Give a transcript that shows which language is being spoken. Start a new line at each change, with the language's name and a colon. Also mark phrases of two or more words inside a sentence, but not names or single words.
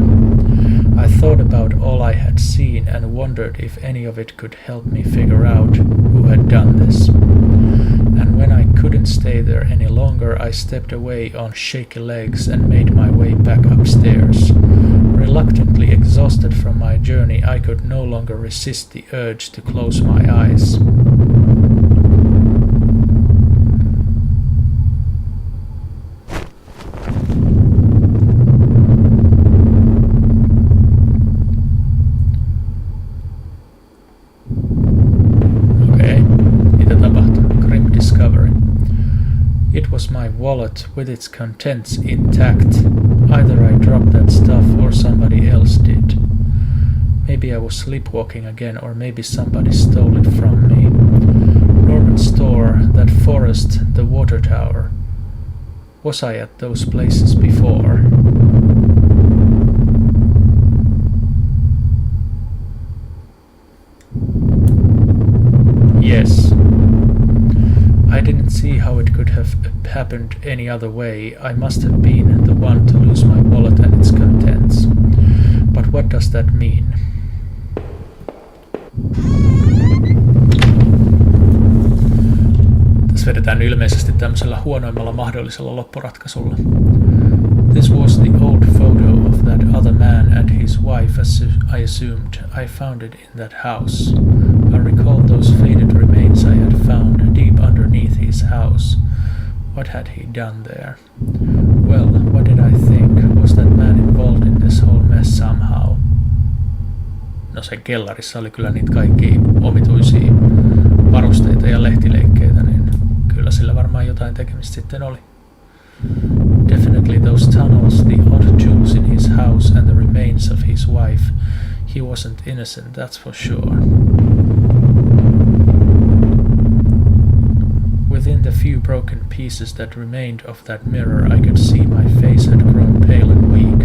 English: I thought about all I had seen and wondered if any of it could help me figure out who had done this. And when I couldn't stay there any longer, I stepped away on shaky legs and made my way back upstairs. Reluctantly exhausted from my journey, I could no longer resist the urge to close my eyes.
Finnish: Okay, mitä tapahtui?
English: Grim discovery. It was my wallet with its contents intact. Either I dropped that stuff or somebody else did. Maybe I was sleepwalking again, or maybe somebody stole it from me. Norman's store, that forest, the water tower. Was I at those places before? Yes. I didn't see how it could have happened any other way. I must have been the one to lose my wallet and its contents. But what does that mean?
Finnish: Tässä vedetään ilmeisesti tämmöisellä huonoimmalla mahdollisella loppuratkaisulla.
English: This was the old photo of that other man and his wife, as I assumed. I found it in that house. I recalled those faded remains I had found deep underneath his house. What had he done there? Well, what did I think? Was that man involved in this whole mess somehow?
Finnish: No sen kellarissa oli kyllä niitä kaikkia omituisia varusteita ja lehtileikkeitä, niin kyllä sillä varmaan jotain tekemistä sitten oli.
English: Definitely those tunnels, the odd jewels in his house and the remains of his wife. He wasn't innocent, that's for sure. Within the few broken pieces that remained of that mirror, I could see my face had grown pale and weak.